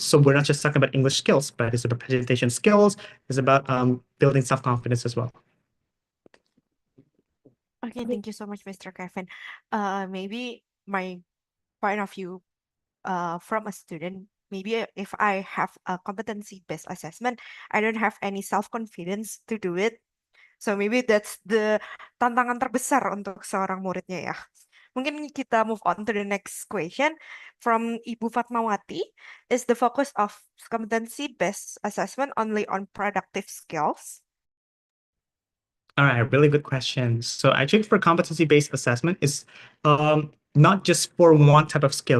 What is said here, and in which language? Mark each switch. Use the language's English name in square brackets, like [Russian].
[English] So we're not just talking about English skills, but it's about presentation skills. It's about building self-confidence as well. Okay, thank you so much, Mr. Kevin. Maybe my point of view from a student, maybe if I have a competency-based assessment, I don't have any self-confidence to do it. So maybe that's the [Indonesian] tantangan terbesar untuk seorang muridnya ya. Mungkin kita [English] move on to the next question from Ibu Fatmawati. Is the focus of competency-based assessment only on productive skills? All right, really good question. So actually for competency-based assessment, it's not just for one type of skill.